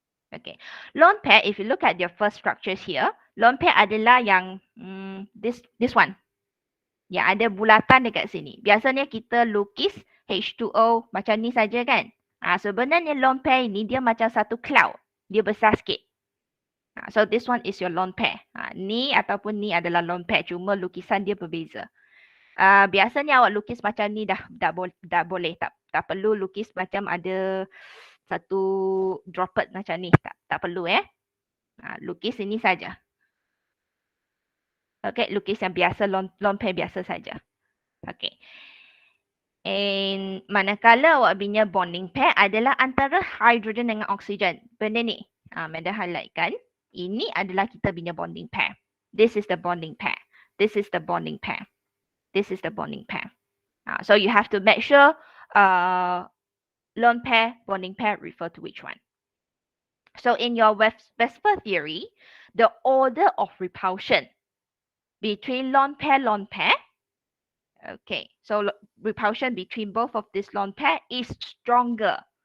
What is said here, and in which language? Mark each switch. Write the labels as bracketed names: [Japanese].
[English] Okay, lone pair, if you look at your first structures here, lone pair [Malay] adalah yang [English] this one. [Malay] Yang ada bulatan dekat sini. Biasanya kita lukis H2O macam ni saja kan. Sebenarnya lone pair ini dia macam satu cloud. Dia besar sikit. [English] So this one is your lone pair. [Malay] Ni ataupun ni adalah lone pair. Cuma lukisan dia berbeza. Biasanya awak lukis macam ni dah boleh. Tak perlu lukis macam ada satu droplet macam ni. Tak perlu lukis ini saja. Okay, lukis yang biasa, lone pair biasa saja. Okay. And manakala awak punya bonding pair adalah antara hydrogen dengan oksigen. Benda ni, Madam highlightkan. Ini adalah kita punya bonding pair. [English] This is the bonding pair. This is the bonding pair. This is the bonding pair. So you have to make sure lone pair, bonding pair refer to which one. So in your Vesper theory, the order of repulsion between lone pair, okay, so repulsion between both of this lone pair is stronger.